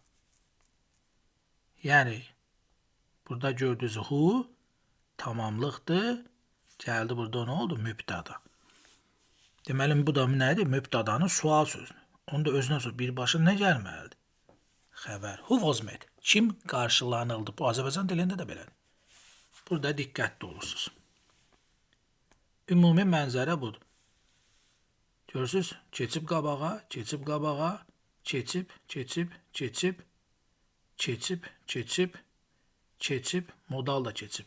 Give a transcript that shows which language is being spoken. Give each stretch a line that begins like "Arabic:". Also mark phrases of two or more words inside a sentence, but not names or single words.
Azerbaijani: Yəni, burada gördüyünüz who tamamlıqdır. Gəldi burada nə oldu? Mübtəda. Deməli, bu da nədir? Mübtədanın sual sözünü. Onu da özünə sonra birbaşa nə gəlməlidir? Xəbər.
English: Who was met?
Azerbaijani: Kim qarşılanıldı? Bu Azərbaycan dilində də belədir. Burada diqqətli olursunuz. Ümumi mənzərə budur. Görürsünüz? Keçib qabağa, keçib qabağa, keçib, modal da keçib.